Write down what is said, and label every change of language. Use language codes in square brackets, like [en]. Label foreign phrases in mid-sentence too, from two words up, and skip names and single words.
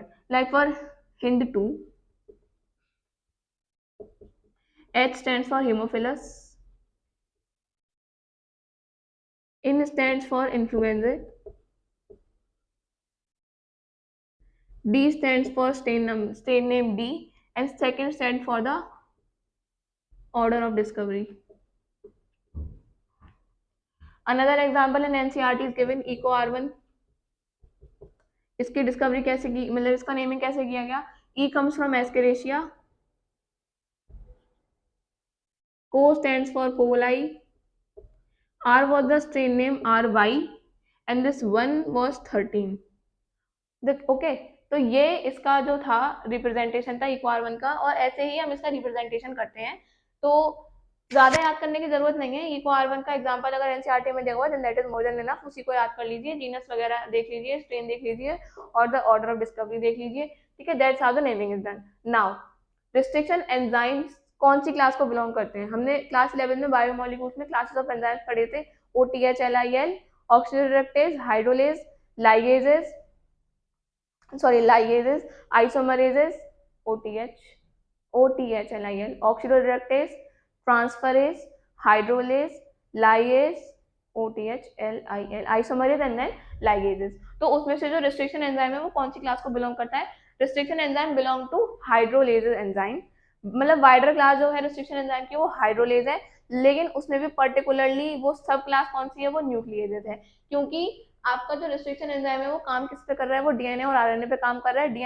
[en] Like for Hind2, H stands for Haemophilus, In stands for influenza, D stands for strain name D, and second stands for the order of discovery. Another example in NCERT is given EcoR1. [hi] इसकी डिस्कवरी कैसे की, मतलब इसका नेमिंग कैसे किया गया। [en] E comes from Escherichia, Co stands for coli, R was the strain name RY, and this one was 13. [hi] ओके, तो ये इसका जो था रिप्रेजेंटेशन था इक्वार1 का, और ऐसे ही हम इसका रिप्रेजेंटेशन करते हैं। तो ज्यादा याद करने की जरूरत नहीं है। इक्वार1 का एग्जांपल अगर एनसीईआरटी में दिया हुआ है [en] that is more than enough, [hi] उसी को याद कर लीजिए, जीनस वगैरह देख लीजिए, स्ट्रेन देख लीजिए, और [en] the order of discovery [hi] देख लीजिए। ठीक है, [en] that's how the naming is done. now restriction enzymes [hi] कौन सी क्लास को बिलोंग करते हैं, हमने क्लास 11 में बायोमोलिक्यूल्स में [en] classes of enzymes [hi] पढ़े थे, [en] OTH, LIL, oxidative, hydrolase, ligases, ligases, isomerases, OTH, LIL, oxidoreductase, transferase, hydrolase, lyase, OTH, LIL, isomerase and then ligases। [hi] तो उसमें से जो [en] restriction enzyme [hi] है वो कौन सी क्लास को बिलोंग करता है, [en] restriction enzyme belong to hydrolases enzyme. [hi] मतलब [en] wider class [hi] जो है [en] restriction enzyme [hi] की वो हाइड्रोलेज है, लेकिन उसमें भी पर्टिकुलरली वो [en] sub class [hi] कौन सी है, वो न्यूक्लिएजेस है। क्योंकि आपका जो [en] restriction enzyme [hi] है वो काम किस पे कर रहा है, वो डीएनए और आरएनए पे काम कर रहा है।